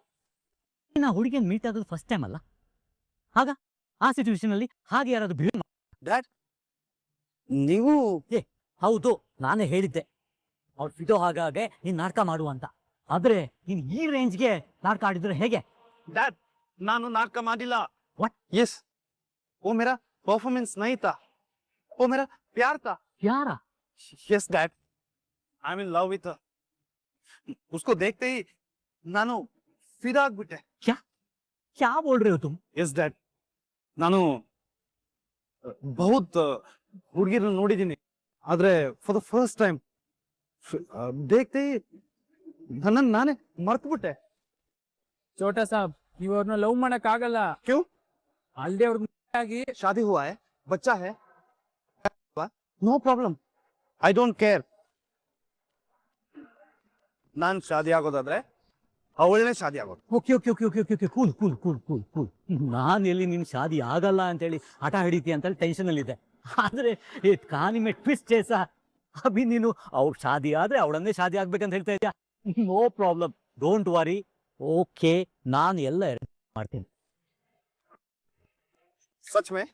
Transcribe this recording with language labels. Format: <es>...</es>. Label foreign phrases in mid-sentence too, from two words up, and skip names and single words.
<kn>ನಾ ಹುಡುಗಿಯನ್ನು ಮೀಟ್ ಆಗೋದು</kn> <en>first time</en> <kn>ಅಲ್ಲ, ಆಗ ಆ ಸಿಚುವೇಶನ್ ಅಲ್ಲಿ ಹಾಗೆ ಯಾರಾದ್ರೂ ಬಿಹೇವ್ ಡ್ಯಾಡ್, ನೀವು ಹೌದು, ನಾನೇ ಹೇಳಿದ್ದೆ ಅವ್ರು ಫಿದೋ ಹಾಗೆ ನೀನ್ ನಾಟಕ ಮಾಡುವ ಅಂತ. ಆದ್ರೆ ನೀನ್ ಈ ರೇಂಜ್ಗೆ ನಾಟಕ ಆಡಿದ್ರೆ ಹೇಗೆ? ಡ್ಯಾಡ್, ನಾನು ನಾಟಕ ಮಾಡಿಲ್ಲ.</kn> <en>What?</en> <hi>यस, वो मेरा परफॉर्मेंस नहीं था, वो मेरा प्यार था.</hi> <kn>ಯಾರ?</kn> <en>Yes dad, I am in love with.</en> <hi>उसको देखते ही</hi> <kn>ನಾನು ಫಿದಾ ಆಗ್ಬಿಟ್ಟೆ.</kn> <hi>क्या बोल रहे हो तुम?</hi> <kn>ಎಸ್ ಡ್ಯಾಡ್, ನಾನು ಬಹುತ್ ಹುಡುಗಿರನ್ನ ನೋಡಿದ್ದೀನಿ, ಆದ್ರೆ</kn> <en>for the first time</en> <kn>ದೇಖ್ತೆ ನನ್ನನ್ನು ನಾನೇ ಮರ್ತ್ಬಿಟ್ಟೆ.</kn> <hi>छोटा साब,</hi> <kn>ನೀವು ಅವ್ರನ್ನ ಲವ್ ಮಾಡಕ್ ಆಗಲ್ಲ.</kn> <hi>ಕ್ಯೂ?</hi> <kn>ಅಲ್ದೆ ಅವ್ರಿಗೆ</kn> <hi>ಶಾದಿ ಹುआ है, बच्चा है,</hi> <en>no problem, I don't care.</en> <kn>ನಾನ್ ಶಾದಿ ಆಗೋದಾದ್ರೆ ಅವಳನ್ನೇ ಶಾದಿ ಆಗೋದು.</kn> <en>okay okay okay okay okay cool cool cool cool cool.</en> <kn>ನಾನು ಎಲ್ಲಿ ನಿನ್ ಶಾದಿ ಆಗಲ್ಲ ಅಂತೇಳಿ ಹಠ ಹಿಡಿತಿ ಅಂತೇಳಿ ಟೆನ್ಷನ್ ಅಲ್ಲಿ ಇದೆ. ಆದ್ರೆ ಈ</kn> <hi>कहानी में ट्विस्ट जैसा अभी</hi> <kn>ನೀನು ಅವ್ರ ಶಾದಿ ಆದ್ರೆ ಅವಳನ್ನೇ ಶಾದಿ ಆಗ್ಬೇಕಂತ ಹೇಳ್ತಾ ಇದ್ಯಾ.</kn> <en>No problem, don't worry. Okay,</en> <kn>ನಾನು ಎಲ್ಲ ಮಾಡ್ತೀನಿ.</kn> <hi>सच में?</hi>